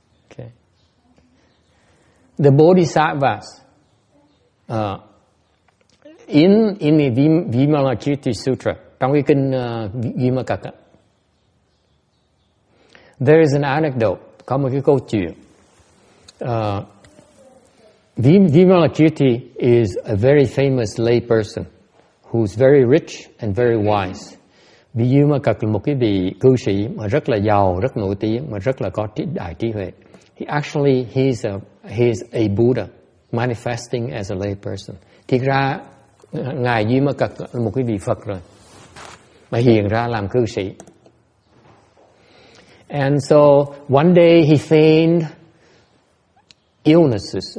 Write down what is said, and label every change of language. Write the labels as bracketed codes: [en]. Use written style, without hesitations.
[en] Okay. The Bodhisattvas in the Vimalakirti Sutra, [vi] trong cái kinh Vimalakirti, [en] there is an anecdote, [vi] có một cái câu chuyện. [en] Vimalakirti is a very famous lay person who's very rich and very wise. [vi] Vimalakirti là một cái vị cư sĩ mà rất là giàu, rất nổi tiếng, mà rất là có đại trí huệ. [en] He's a Buddha manifesting as a lay person. [vi] Thiệt ra ngài Vimalakirti là một cái vị Phật rồi, mà hiện ra làm cư sĩ. [en] And so one day he feigned illnesses.